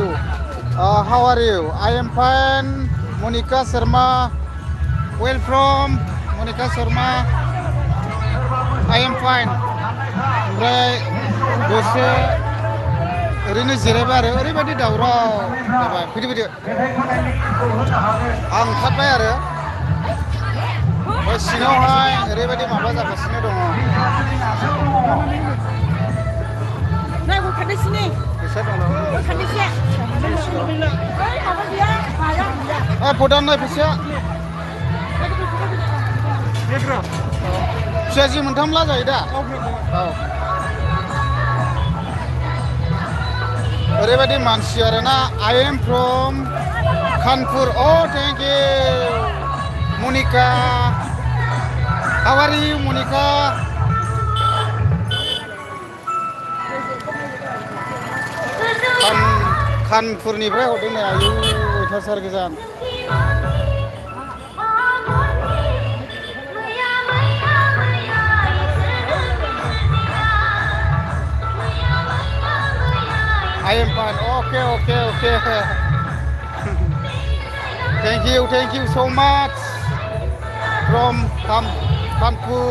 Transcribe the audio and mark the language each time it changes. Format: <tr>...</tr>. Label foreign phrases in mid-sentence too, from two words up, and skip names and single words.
<en>How are you? I am fine. Monica Sharma, where from? Monica Sharma, I am fine.</en> <brx>ओमफ्राय दसे ओरैनो जिरायबाय आरो ओरैबायदि दावराव जाबाय फैदो आं ओंखारबाय आरो सिङावहाय ओरैबायदि माबा जागासिनो दङ फदान नाय फैसाया फिसाजि मोनथामला जायो दा ओरैबायदि मानसि आरोना</brx> <en>I am from Kanpur thank you Monica how are you Monica</en> <brx>Kanpurनिफ्राय हरदों नै आयु अयथासार गोजान</brx> <en>I am fine. Okay. Thank you so much from Kanpur.</en>